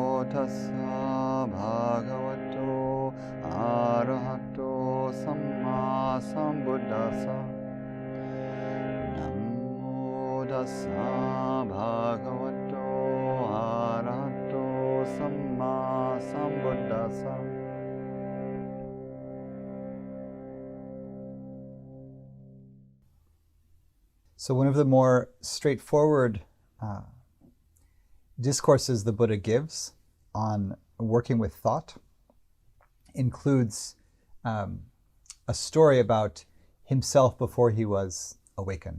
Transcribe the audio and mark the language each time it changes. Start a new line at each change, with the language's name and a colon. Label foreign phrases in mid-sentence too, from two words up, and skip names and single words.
Pali: tassa bhagavato arahato samma sambuddhassa. Namo tassa bhagavato arahato samma sambuddhassa.
English: So one of the more straightforward discourses the Buddha gives on working with thought includes a story about himself before he was awakened.